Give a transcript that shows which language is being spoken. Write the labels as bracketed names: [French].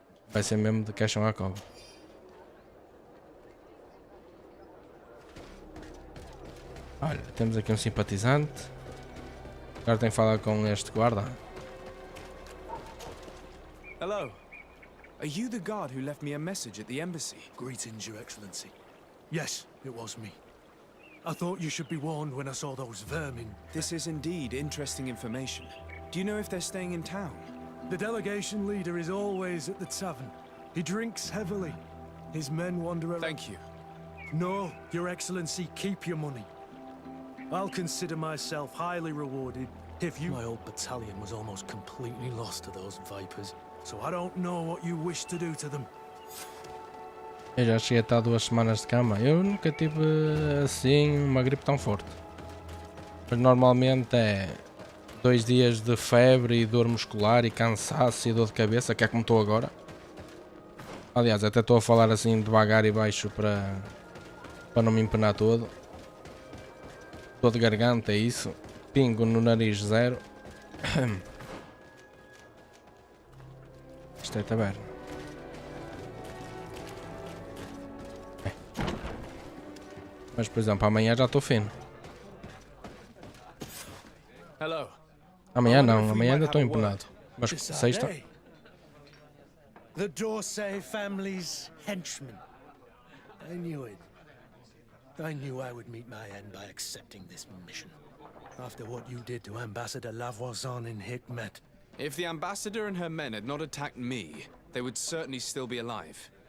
[Portuguese] Vai ser mesmo de caixão à cova. Olha, temos aqui um simpatizante. Agora tenho que falar com este guarda. [English] Hello. Are you the guard who left me a message at the embassy? Greetings, Your Excellency. Yes, it was me. I thought you should be warned when I saw those vermin. This is indeed interesting information. Do you know if they're staying in town? The delegation leader is always at the tavern. He drinks heavily. His men wander around. Thank you. No, Your Excellency, keep your money. I'll consider myself highly rewarded if you... My old battalion was almost completely lost to those vipers, so I don't know what you wish to do to them. [Portuguese] Eu já cheguei a estar 2 semanas de cama. Eu nunca tive assim uma gripe tão forte. Mas normalmente é 2 dias de febre e dor muscular e cansaço e dor de cabeça, que é como estou agora. Aliás, até estou a falar assim devagar e baixo para não me empenar todo. Dor de garganta, é isso. Pingo no nariz 0. Isto é taberna. Mas, por exemplo, amanhã já estou fino. [English] Hello. [Portuguese] Amanhã não, amanhã ainda estou empenado. Mas sexta? [English] The Dorsey family's henchman. I knew it. I knew I would meet my end by accepting this mission. After what you did to Ambassador Lavoisin in Hikmet. If the ambassador and her men had not attacked me, they would certainly still be alive.